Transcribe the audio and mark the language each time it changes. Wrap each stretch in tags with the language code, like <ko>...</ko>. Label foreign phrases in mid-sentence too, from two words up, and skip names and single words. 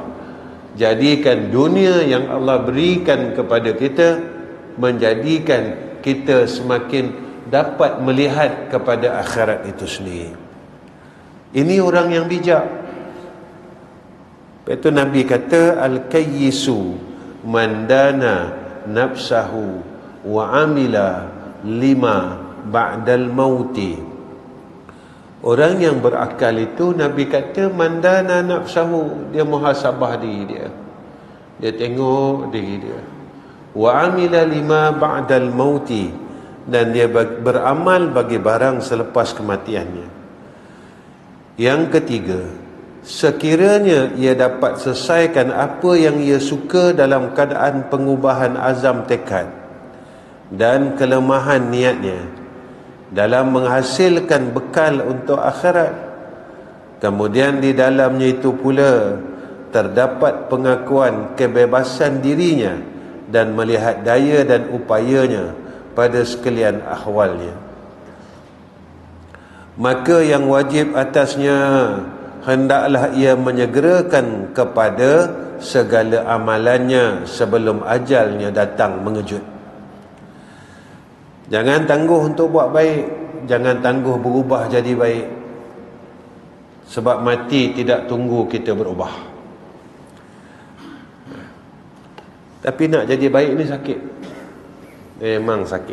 <ms>Jadikan dunia yang Allah berikan kepada kita menjadikan kita semakin dapat melihat kepada akhirat itu sendiri. Ini orang yang bijak. Lepas itu Nabi kata,</ms> <ar>الكيس من دان نفسه وعمل لما بعد الموت.</ar> <ms>Orang yang berakal itu, Nabi kata,</ms> <ar>من دان نفسه,</ar> <ms>dia muhasabah diri dia. Dia tengok diri dia.</ms> <ar>وعمل لما بعد الموت,</ar> <ms>dan dia beramal bagi barang selepas kematiannya. Yang ketiga, sekiranya ia dapat selesaikan apa yang ia suka dalam keadaan pengubahan azam tekad dan kelemahan niatnya dalam menghasilkan bekal untuk akhirat, kemudian di dalamnya itu pula terdapat pengakuan kebebasan dirinya dan melihat daya dan upayanya pada sekalian ahwalnya, maka yang wajib atasnya hendaklah ia menyegerakan kepada segala amalannya sebelum ajalnya datang mengejut. Jangan tangguh untuk buat baik, jangan tangguh berubah jadi baik, sebab mati tidak tunggu kita berubah. Tapi nak jadi baik ni sakit, memang sakit.</ms>